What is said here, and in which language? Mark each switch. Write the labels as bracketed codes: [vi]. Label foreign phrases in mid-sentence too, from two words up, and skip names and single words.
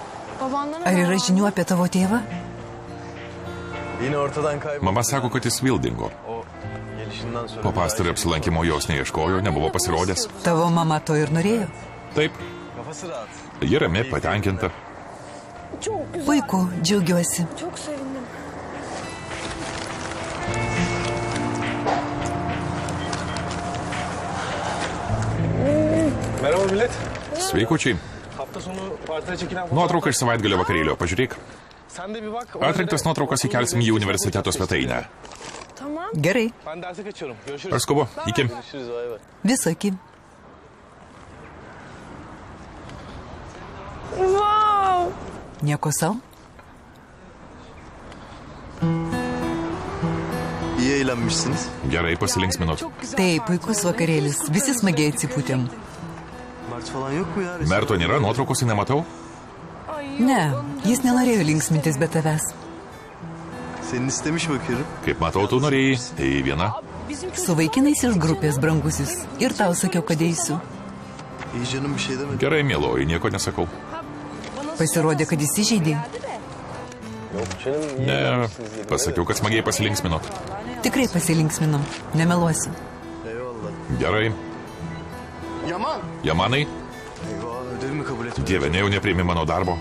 [lt] Ar yra žinių apie tavo tėvą? Mama sako, kad jis vėl dingo. Po pastarojo apsilankimo jos neieškojo, nebuvo pasirodęs. Tavo mama to ir norėjo? Taip. Ji rami, patenkinta. Puiku, džiaugiuosi. [tr] Merhaba millet. [lt] Sveikučiai. Nuotrauka iš savaitgalio vakarėlio, pažiūrėk. Atrinktas nuotraukas įkelsim į universiteto svetainę. Gerai. Aš skubu, iki. Viso iki. Nieko savo? [tr] İyi eğlenmişsiniz. [lt] Gerai, pasilinksminot. Taip, puikus vakarėlis. Visi smagiai atsipūtėm. [tr] Mert falan yok mu ya? [lt] Merto nėra, nuotraukose nematau. Ne, jis nenorėjo linksmintis be tavęs. [tr] Senin istemiş bakıyorum. [lt] Kaip matau, tu norėjai. Tai viena. Su vaikinais iš grupės, brangusis. Ir tau sakiau, kad eisiu. [tr] İyi canım bir şey demedim. [lt] Gerai, mieloji, nieko nesakau. Pasirodė, kad jis įžeidė. Ne, pasakiau, kad smagiai pasilinksminot. Tikrai pasilinksminom, nemeluosiu. Gerai. Yaman. Jamanai? [tr] Eyvah, ödevimi kabul et. [lt] Dieve, ne jau nepriimi mano darbo.